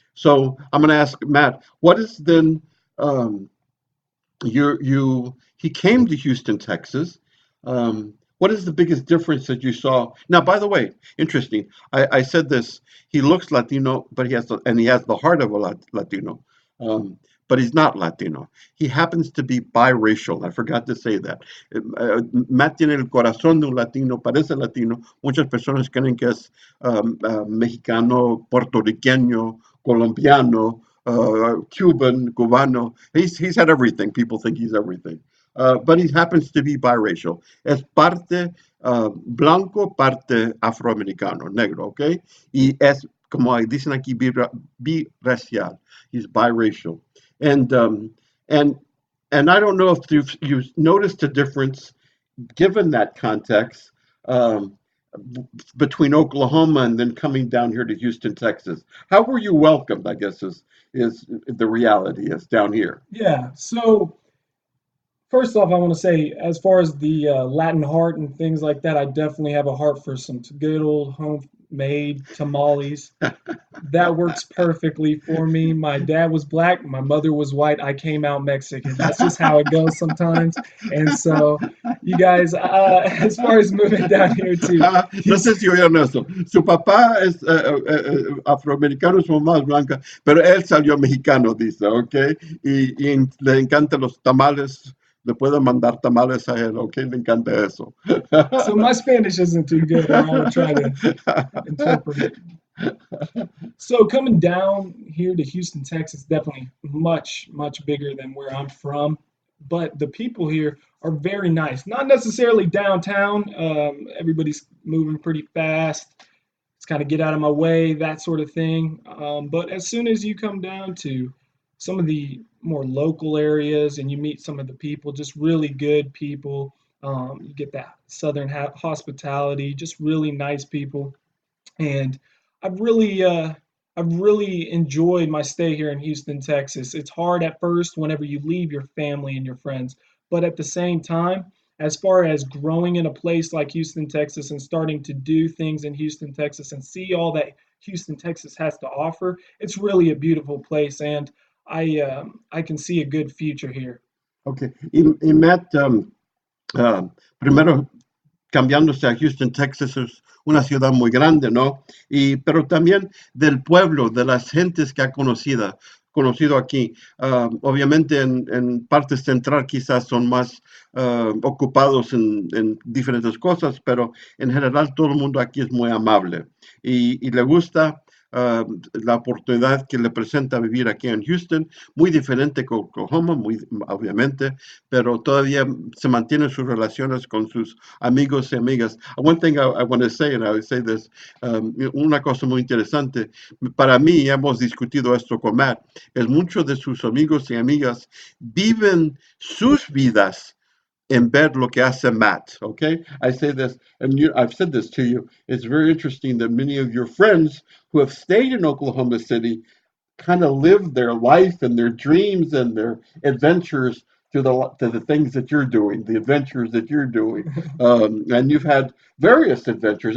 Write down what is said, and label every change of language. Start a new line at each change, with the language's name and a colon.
English: So I'm going to ask Matt, what is then he came to Houston, Texas. What is the biggest difference that you saw? Now, by the way, interesting. I said this. He looks Latino, but he has the heart of a Latino. But he's not Latino. He happens to be biracial. I forgot to say that.
Spanish: Matt tiene el corazón de un latino, parece latino. Muchas personas creen que es mexicano, puertorriqueño, colombiano, Cuban, Cubano.
English: He's had everything. People think he's everything. But he happens to be biracial.
Spanish: Es parte blanco, parte afroamericano, negro, ¿ok? Y es, como dicen aquí, biracial.
English: He's biracial. And and and I don't know if you've noticed a difference given that context um, between Oklahoma and then coming down here to Houston, Texas. How were you welcomed? I guess is the reality is down here. Yeah. So first off, I want to say, as far as the Latin heart and things like that, I definitely have a heart for some good old homemade tamales. That works perfectly for me. My dad was black, my mother was white. I came out Mexican. That's just how it goes sometimes. And so, you guys, as far as moving down here to
Spanish: No sé
English: Houston,
Spanish: si oyeron eso. Su papá es afroamericano, su mamá es blanca, pero él salió mexicano, dice, ¿ok? Y le encantan los tamales. Le puedo mandar tamales a él, ¿ok? Le encanta eso.
English: so my Spanish isn't too good, or I would try to interpret it. So coming down here to Houston, Texas, definitely much, much bigger than where I'm from. But the people here are very nice. Not necessarily downtown. Everybody's moving pretty fast. It's kind of get out of my way, that sort of thing. But as soon as you come down to some of the more local areas and you meet some of the people, just really good people, you get that southern hospitality, just really nice people. And I've really I've really enjoyed my stay here in Houston, Texas. It's hard at first whenever you leave your family and your friends, but at the same time, as far as growing in a place like Houston, Texas, and starting to do things in Houston, Texas, and see all that Houston, Texas has to offer, it's really a beautiful place. And I can see a good future here. Okay.
Spanish: Y Matt, primero cambiándose a Houston, Texas es una ciudad muy grande, ¿no? Pero también del pueblo, de las gentes que ha conocido aquí. Obviamente en parte central quizás son más ocupados en diferentes cosas, pero en general todo el mundo aquí es muy amable y le gusta la oportunidad que le presenta vivir aquí en Houston, muy diferente que Oklahoma, muy obviamente, pero todavía se mantienen sus relaciones con sus amigos y amigas.
English: One thing I want to say, and I would say this,
Spanish: una cosa muy interesante, para mí, hemos discutido esto con Matt, es muchos de sus amigos y amigas viven sus vidas en ver lo que hace Matt, okay?
English: I say this, and I've said this to you, it's very interesting that many of your friends who have stayed in Oklahoma City kind of live their life and their dreams and their adventures to the things that you're doing, the adventures that you're doing, and you've had various adventures.